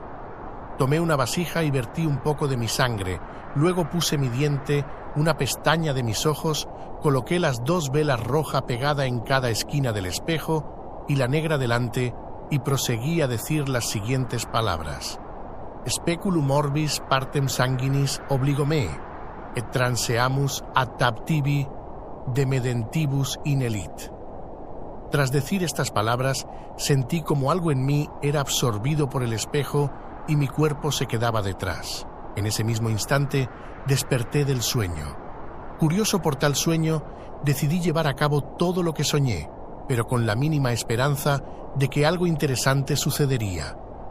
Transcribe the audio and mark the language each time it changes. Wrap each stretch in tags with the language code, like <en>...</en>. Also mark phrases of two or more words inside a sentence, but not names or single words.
<es>Tomé una vasija y vertí un poco de mi sangre, luego puse mi diente, una pestaña de mis ojos, coloqué las 2 velas rojas pegadas en cada esquina del espejo y la negra delante y proseguí a decir las siguientes palabras.</es> <la>Speculum orbis partem sanguinis obligo me, et transeamus ad taptibi demedentibus inelit.</la> <es>Tras decir estas palabras, sentí como algo en mí era absorbido por el espejo y mi cuerpo se quedaba detrás. En ese mismo instante, desperté del sueño. Curioso por tal sueño, decidí llevar a cabo todo lo que soñé, pero con la mínima esperanza de que algo interesante sucedería.</es>